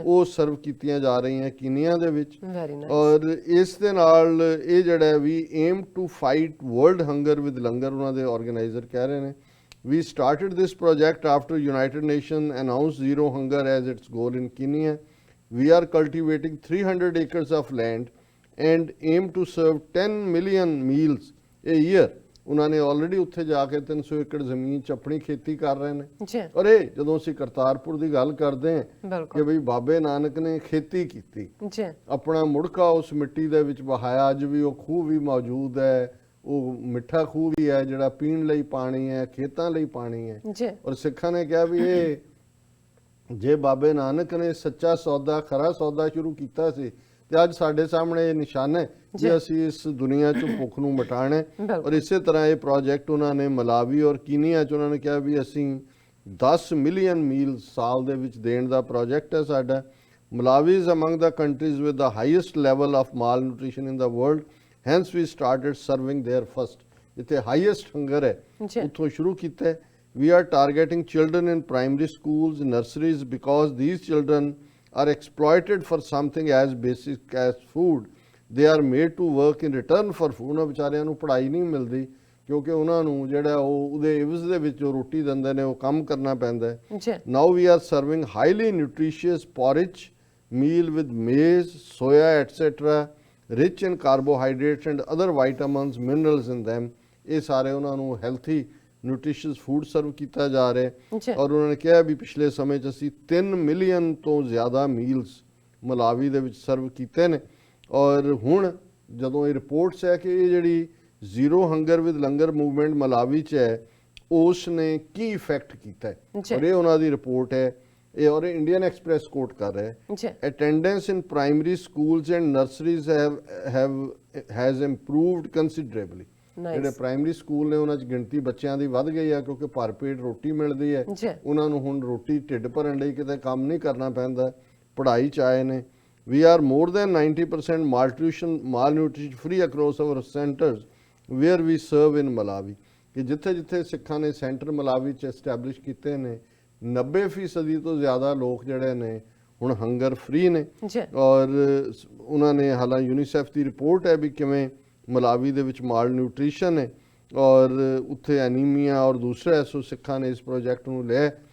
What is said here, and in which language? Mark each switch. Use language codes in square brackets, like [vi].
[pa] ਉਹ ਸਰਵ ਕੀਤੀਆਂ ਜਾ ਰਹੀਆਂ ਕੀਨੀਆ ਦੇ ਵਿੱਚ। [en] Very nice. [pa] ਔਰ ਇਸ ਦੇ ਨਾਲ ਇਹ ਜਿਹੜਾ ਵੀ [en] aim to fight world hunger with langar [pa] ਉਹਨਾਂ ਦੇ ਆਰਗੇਨਾਈਜ਼ਰ ਕਹਿ ਰਹੇ ਨੇ [en] we started this project after United Nations announced zero hunger as its goal in Kenya. We are cultivating 300 acres of land and aim to serve 10 million meals a year. [pa] ਉਹਨਾਂ ਨੇ already ਉੱਥੇ ਜਾ ਕੇ 300 ਏਕੜ ਜ਼ਮੀਨ 'ਚ ਆਪਣੀ ਖੇਤੀ ਕਰ ਰਹੇ ਨੇ। ਜੀ। ਔਰ ਇਹ ਜਦੋਂ ਅਸੀਂ ਕਰਤਾਰਪੁਰ ਦੀ ਗੱਲ ਕਰਦੇ ਹਾਂ ਕਿ ਬਿਲਕੁਲ। ਬਈ ਬਾਬੇ ਨਾਨਕ ਨੇ ਖੇਤੀ ਕੀਤੀ ਜੀ। ਆਪਣਾ ਮੁੜਕਾ ਉਸ ਮਿੱਟੀ ਦੇ ਵਿੱਚ ਵਹਾਇਆ। ਅੱਜ ਵੀ ਉਹ ਖੂਹ ਵੀ ਮੌਜੂਦ ਹੈ, ਉਹ ਮਿੱਠਾ ਖੂਹ ਵੀ ਹੈ ਜਿਹੜਾ ਪੀਣ ਲਈ ਪਾਣੀ ਹੈ, ਖੇਤਾਂ ਲਈ ਪਾਣੀ ਹੈ। ਜੀ। ਔਰ ਸਿੱਖਾਂ ਨੇ ਕਿਹਾ ਵੀ ਇਹ ਜੇ ਬਾਬੇ ਨਾਨਕ ਨੇ ਸੱਚਾ ਸੌਦਾ ਖਰਾ ਸੌਦਾ ਸ਼ੁਰੂ ਕੀਤਾ ਸੀ ਤੇ ਅੱਜ ਸਾਡੇ ਸਾਹਮਣੇ ਇਹ ਨਿਸ਼ਾਨ ਹੈ ਜੇ ਅਸੀਂ ਇਸ ਦੁਨੀਆ 'ਚੋਂ ਭੁੱਖ ਨੂੰ ਮਿਟਾਣਾ ਹੈ। ਔਰ ਇਸੇ ਤਰ੍ਹਾਂ ਇਹ ਪ੍ਰੋਜੈਕਟ ਉਹਨਾਂ ਨੇ ਮਲਾਵੀ ਔਰ ਕੀਨੀਆ 'ਚ ਉਹਨਾਂ ਨੇ ਕਿਹਾ ਵੀ ਅਸੀਂ 10 ਮਿਲੀਅਨ ਮੀਲ ਸਾਲ ਦੇ ਵਿੱਚ ਦੇਣ ਦਾ ਪ੍ਰੋਜੈਕਟ ਹੈ ਸਾਡਾ। [en] Malawi is among the countries with the highest level of malnutrition in the world. Hence we started serving there first. [pa] ਜਿੱਥੇ ਹਾਈਐਸਟ ਹੰਗਰ ਹੈ ਉੱਥੋਂ ਸ਼ੁਰੂ ਕੀਤਾ ਹੈ। [en] We are targeting children in primary schools, nurseries because these children are exploited for something as basic as food. They are made to work in return for food. [pa] ਉਹਨਾਂ ਵਿਚਾਰਿਆਂ ਨੂੰ ਪੜ੍ਹਾਈ ਨਹੀਂ ਮਿਲਦੀ ਕਿਉਂਕਿ ਉਹਨਾਂ ਨੂੰ ਜਿਹੜਾ ਉਹ ਉਹਦੇ ਇਵਜ਼ ਦੇ ਵਿੱਚ ਜੋ ਰੋਟੀ ਦਿੰਦੇ ਨੇ ਉਹ ਕੰਮ ਕਰਨਾ ਪੈਂਦਾ ਹੈ। [en] Now we are serving highly nutritious porridge meal with maize, soya, etc. rich in carbohydrates and other vitamins, minerals in them. [pa] ਇਹ ਸਾਰੇ ਉਹਨਾਂ ਨੂੰ ਹੈਲਥੀ ਨਿਊਟ੍ਰੀਸ਼ੀਅਸ ਫੂਡ ਸਰਵ ਕੀਤਾ ਜਾ ਰਿਹਾ ਹੈ। ਔਰ ਉਹਨਾਂ ਨੇ ਕਿਹਾ ਵੀ ਪਿਛਲੇ ਸਮੇਂ 'ਚ ਅਸੀਂ 3 ਮਿਲੀਅਨ ਤੋਂ ਜ਼ਿਆਦਾ ਮੀਲਸ ਮਲਾਵੀ ਦੇ ਵਿੱਚ ਸਰਵ ਕੀਤੇ ਨੇ। ਔਰ ਹੁਣ ਜਦੋਂ ਇਹ ਰਿਪੋਰਟਸ ਹੈ ਕਿ ਇਹ ਜਿਹੜੀ zero hunger with langar movement Malawi 'ਚ ਹੈ ਉਸ ਨੇ ਕੀ ਇਫੈਕਟ ਕੀਤਾ ਹੈ ਔਰ ਇਹ ਉਹਨਾਂ ਦੀ ਰਿਪੋਰਟ ਹੈ। ਇਹ ਔਰ ਇੰਡੀਅਨ ਐਕਸਪ੍ਰੈਸ ਕੋਟ ਕਰ ਰਿਹਾ ਹੈ [en] Attendance in primary schools and nurseries has improved considerably. [pa] ਜਿਹੜੇ ਪ੍ਰਾਇਮਰੀ ਸਕੂਲ ਨੇ ਉਹਨਾਂ 'ਚ ਗਿਣਤੀ ਬੱਚਿਆਂ ਦੀ ਵੱਧ ਗਈ ਆ ਕਿਉਂਕਿ ਭਰ ਪੇਟ ਰੋਟੀ ਮਿਲਦੀ ਹੈ ਉਹਨਾਂ ਨੂੰ ਹੁਣ ਰੋਟੀ ਢਿੱਡ ਭਰਨ ਲਈ ਕਿਤੇ ਕੰਮ ਨਹੀਂ ਕਰਨਾ ਪੈਂਦਾ ਪੜ੍ਹਾਈ 'ਚ ਆਏ ਨੇ। [en] We are more than 90% malnutrition free across our centers where we serve in Malawi. [pa] ਕਿ ਜਿੱਥੇ ਜਿੱਥੇ ਸਿੱਖਾਂ ਨੇ ਸੈਂਟਰ ਮਲਾਵੀ 'ਚ ਐਸਟੈਬਲਿਸ਼ ਕੀਤੇ ਨੇ 90% ਤੋਂ ਜ਼ਿਆਦਾ ਲੋਕ ਜਿਹੜੇ ਨੇ ਹੁਣ ਹੰਗਰ ਫ੍ਰੀ ਨੇ। ਔਰ ਉਹਨਾਂ ਨੇ ਹਾਲਾਂਕਿ ਯੂਨੀਸੈਫ ਦੀ ਰਿਪੋਰਟ ਹੈ ਵੀ ਕਿਵੇਂ ਮਲਾਵੀ ਦੇ ਵਿੱਚ ਮਾਲ ਨਿਊਟ੍ਰੀਸ਼ਨ ਹੈ ਔਰ ਉੱਥੇ ਐਨੀਮੀਆ ਔਰ ਦੂਸਰੇ ਐਸੋ ਸਿੱਖਾਂ ਨੇ ਇਸ ਪ੍ਰੋਜੈਕਟ ਨੂੰ ਲਿਆ।